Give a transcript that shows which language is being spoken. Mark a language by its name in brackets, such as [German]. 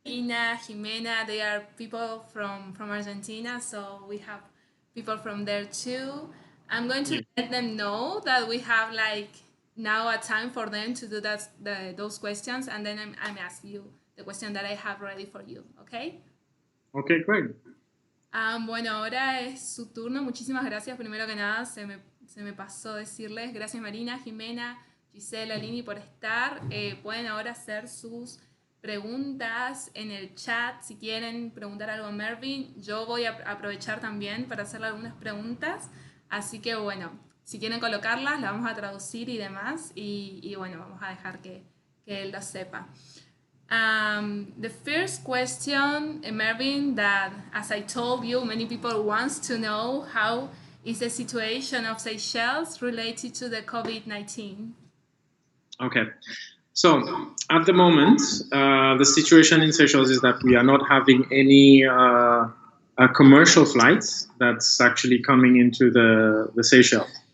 [English] Ina, Jimena, they are people from Argentina, so we have people from there too. I'm going to let them know that we have like now a time for them to do those questions, and then I'm asking you the question that I have ready for you, okay? Okay, great. [Spanish] Bueno, ahora es su turno. Muchísimas gracias. Primero que nada, se me pasó decirles gracias Marina, Jimena, Gisela, Lini por estar. Pueden ahora hacer sus preguntas en el chat si quieren preguntar algo a Mervyn. Yo voy a aprovechar también para hacerle algunas preguntas. Así que bueno, si quieren colocarlas, las vamos a traducir y demás. Y bueno, vamos a dejar que él lo sepa. [English] The first question, Mervyn, that as I told you, many people want to know how is the situation of Seychelles related to the COVID-19? Okay. So at the moment, the situation in Seychelles is that we are not having any commercial flights that's actually coming into the Seychelles.